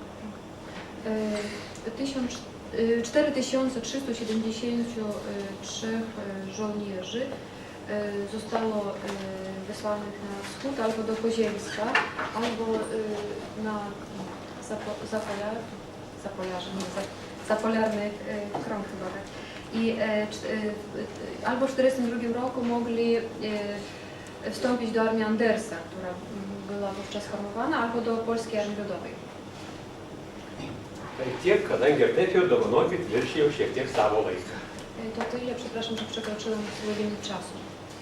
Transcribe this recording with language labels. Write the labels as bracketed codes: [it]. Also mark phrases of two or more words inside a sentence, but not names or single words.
[pl] 4373 żołnierzy zostało wysłanych na wschód albo do Kozielska, albo na zapolarnych krąg chyba. I albo w 1942 roku mogli wstąpić do armii Andersa, która była wówczas formowana, albo do Polskiej Armii Ludowej. [lt] Tai tiek, kadangi ir taip jau dovanokit, viršijau šiek tiek savo laiką. [pl] To tyle, przepraszam, że przekroczyłem swój limit czasu.